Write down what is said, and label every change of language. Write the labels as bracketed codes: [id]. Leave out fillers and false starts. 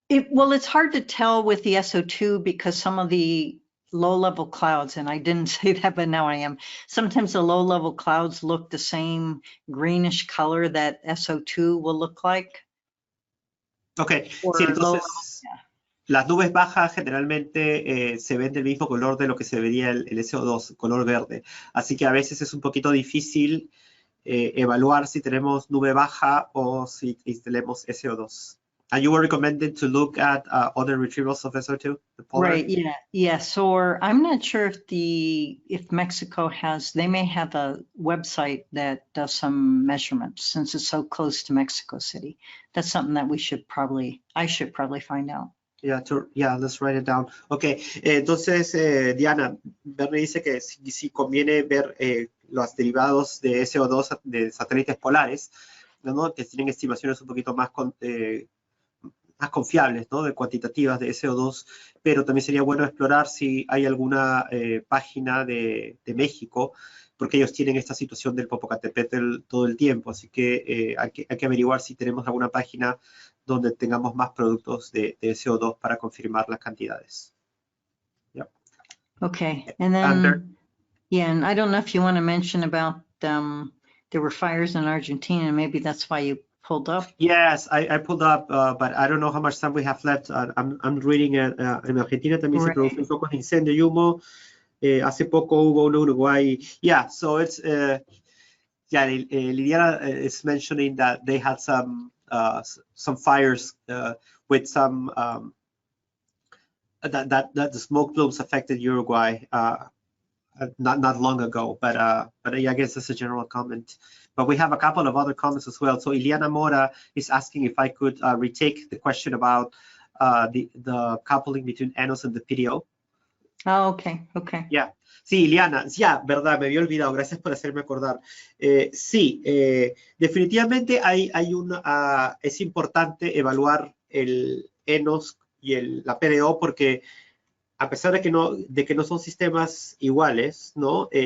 [en] Well, it's hard to tell with the SO2 because some of the low-level clouds, and I didn't say that, but now I am. Sometimes the low-level clouds look the same greenish color that SO2 will look like. [es] Okay, sí, entonces las nubes bajas generalmente se ven del mismo color de lo que se vería el SO2, color verde. Así que a veces es un poquito difícil evaluar si tenemos nube baja o si tenemos SO2. [en] And you were recommended to look at other retrievals of SO2? Right, yeah, yes. Or I'm not sure if Mexico they may have a website that does some measurements since it's so close to Mexico City. That's something that I should probably find out. Yeah, let's write it down. [es] Okay, entonces, Diana, Bernie dice que si conviene ver los derivados de SO2 de satélites polares, ¿no? Que tienen estimaciones un poquito más más confiables, ¿no? De cuantitativas de CO2, pero también sería bueno explorar si hay alguna página de México, porque ellos tienen esta situación del Popocatépetl todo el tiempo, así que hay que averiguar si tenemos alguna página donde tengamos más productos de CO2 para confirmar las cantidades. [en] Yep. Okay, and then, yeah, and I don't know if you want to mention about there were fires in Argentina, maybe that's why you pulled up. Yes, I pulled up, but I don't know how much time we have left. I'm reading it. [es] En Argentina también se producen focos de incendio y humo. Hace poco hubo uno en Uruguay. [en] Yeah, so it's Liliana is mentioning that they had some fires with some that the smoke plumes affected Uruguay not long ago, but yeah, I guess that's a general comment. But we have a couple of other comments as well. So Iliana Mora is asking if I could retake the question about the coupling between ENSO and the PDO. Oh, okay. Yeah. [es] Sí, Iliana, ya, verdad, me había olvidado, gracias por hacerme acordar. Sí, definitivamente es importante evaluar el ENOS y la PDO porque a pesar de que no son sistemas iguales, ¿no?